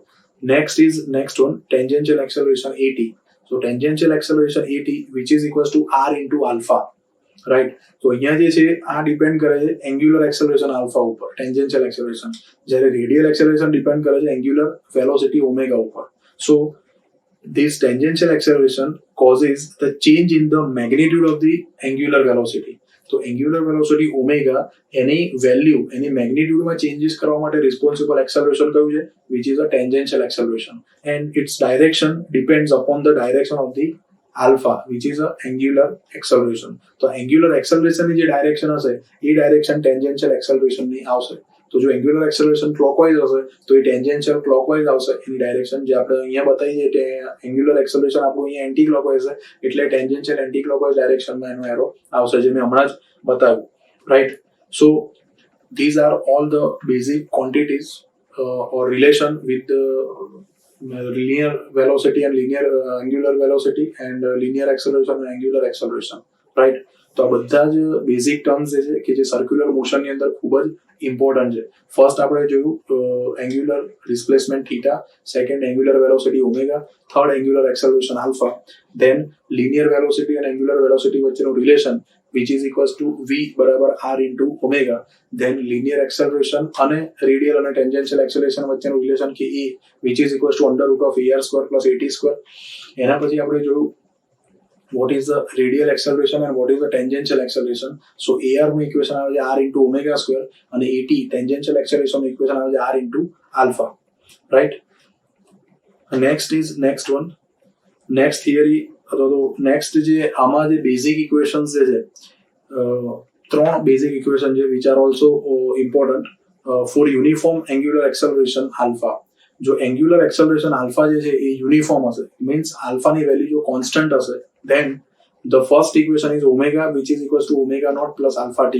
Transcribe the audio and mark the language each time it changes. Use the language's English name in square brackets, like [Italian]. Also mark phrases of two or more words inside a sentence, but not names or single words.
[English] next one tangential acceleration at. so tangential acceleration at which is equals to r into alpha, right. [Gujarati] તો અહીંયા જે છે આ ડિપેન્ડ કરે છે [English] angular acceleration alpha [Gujarati] ઉપર, [English] tangential acceleration, [Gujarati] જ્યારે [English] radial acceleration [Gujarati] ડિપેન્ડ કરે છે [English] angular velocity omega [Gujarati] ઉપર. [English] સો this tangential acceleration causes the change in the magnitude of the angular velocity. તો angular velocity omega [Gujarati] એની વેલ્યુ એની મેગ્નિટ્યુડમાં ચેન્જીસ કરવા માટે રિસ્પોન્સિબલ એક્સેલરેશન કયું છે, [English] which is a tangential acceleration and its direction depends upon the direction of the alpha which is a angular acceleration. [Gujarati] તો [English] angular accelerationની [Gujarati] જે ડાયરેક્શન હશે એ ડાયરેક્શન [English] tangential accelerationની [Gujarati] આવશે. તો જો [English] angular acceleration [Gujarati] ક્લોકવાઇઝ હશે તો એ [English] tangential clockwise [Gujarati] આવશે એની ડાયરેક્શન, જે આપણે અહીંયા બતાવીએ કે [English] angular acceleration [Gujarati] આપણું અહીંયા [English] anti clockwise [Gujarati] છે એટલે [English] tangential anti clockwise directionમાં [Gujarati] એનો એરો આવશે, જે મેં હમણાં જ બતાવ્યું, રાઈટ. [English] સો these are all the basic quantities or relation with the linear velocity and linear angular velocity and linear acceleration and angular acceleration, right. [Gujarati] તો આ બધા જ [English] basic terms [Gujarati] જે છે કે જે [English] circular motionની [Gujarati] અંદર ખૂબ જ ઇમ્પોર્ટન્ટ છે. [English] ફર્સ્ટ [Gujarati] આપણે જોયું [English] angular displacement theta, second angular velocity omega, third angular acceleration alpha, then linear velocity and angular velocity વચ્ચેનું રિલેશન which is equals to v બરાબર r into omega, then linear acceleration અને radial અને tangential acceleration વચ્ચેનું રિલેશન કે e which is equals to under root of ar square plus at square. [Gujarati] એના પછી આપણે જોયું [English] what is the radial acceleration and what is the tangential acceleration. So ar [Gujarati] નું ઇક્વેશન આવે છે [English] r into omega square અને at tangential acceleration [Gujarati] નું ઇક્વેશન આવે છે [English] r into alpha, right. next one, next theory [Gujarati] અથવા તો નેક્સ્ટ જે આમાં જે બેઝિક ઇક્વેશન્સ જે છે, ત્રણ બેઝિક ઇક્વેશન છે [English] which are also important for uniform angular acceleration alpha. [Gujarati] જો એંગ્યુલર એક્સેલરેશન આલ્ફા જે છે એ યુનિફોર્મ હશે, મીન્સ આલ્ફાની વેલ્યુ જો કોન્સ્ટન્ટ હશે, [English] then the first equation is omega which is equals to omega not plus alpha t.